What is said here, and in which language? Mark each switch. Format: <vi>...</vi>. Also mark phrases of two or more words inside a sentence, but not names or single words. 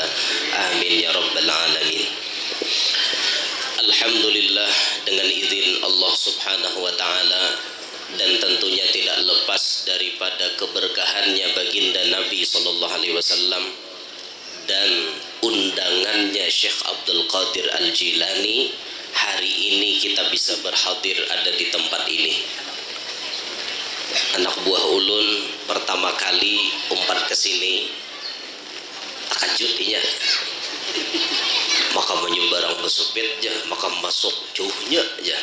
<id>Amin ya rabbal alamin. Alhamdulillah, dengan izin Allah</id> <ar>Subhanahu wa taala</ar> <id>dan tentunya tidak lepas daripada keberkahannya baginda Nabi</id> <ar>sallallahu alaihi wasallam</ar> <id>dan undangannya Syekh Abdul Qadir Al-Jilani, hari ini kita bisa berhadir ada di tempat ini.</id> <bjn>Anak buah ulun pertama kali umpat ke sini takjub inya, maka menyubarang besupit aja, maka masuk jauhnya aja.</bjn>